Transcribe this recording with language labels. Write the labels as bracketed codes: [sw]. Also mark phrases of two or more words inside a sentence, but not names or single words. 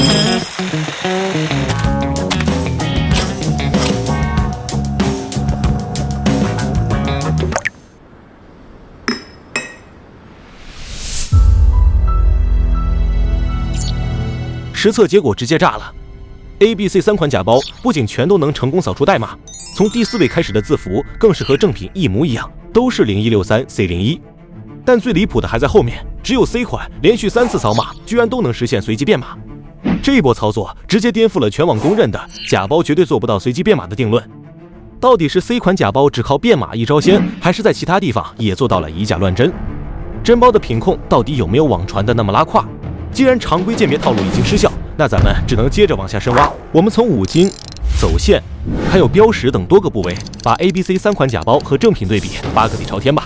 [zh] 實測結果直接炸了。A、B、C 3款假包不僅全都能成功掃出代碼，從第4位開始的字符更是和正品一模一樣，都是 0163C01。但最離譜的還在後面，只有 C 款連續3次掃碼，居然都能實現隨機變碼。這一波操作直接顛覆了全網公認的假包絕對做不到隨機變碼的定論。到底是 C 款假包只靠變碼一招鮮，還是在其他地方也做到了以假亂真？真包的品控到底有沒有網傳的那麼拉胯？既然常規鑑別套路已經失效，那咱們只能接着往下深挖。我們從五金、走線，還有標識等多個部位，把 A、B、C 3款假包和正品對比，挖個底朝天吧。